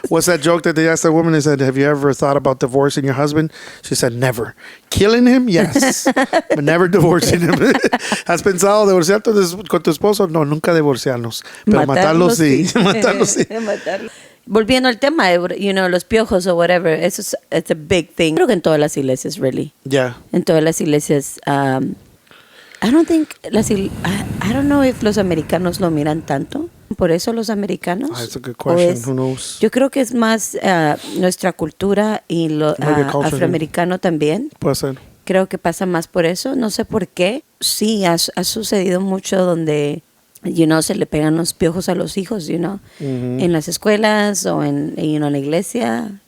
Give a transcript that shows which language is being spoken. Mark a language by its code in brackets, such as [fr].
[en] What's that joke that they asked that woman? They said, have you ever thought about divorcing your husband? She said, never. Killing him? Yes. But never divorcing him. [es] ¿Has pensado divorciarte con tu esposo? No, nunca divorciarnos. Pero matarlo sí. Matarlo sí. Matarlo. Volviendo al tema, los piojos o whatever, eso es [en] it's a big thing. [es] Creo que en todas las iglesias, really. [en] Yeah. [es] En todas las iglesias. [en] I don't think I don't know if [es] los americanos lo miran tanto. Por eso los americanos. [en] That's a good question. Who knows? [es] Yo creo que es más nuestra cultura y lo afroamericano también. Puede ser. Creo que pasa más por eso. No sé por qué. Sí, ha sucedido mucho donde se le pegan los piojos a los hijos, en las escuelas o en la iglesia.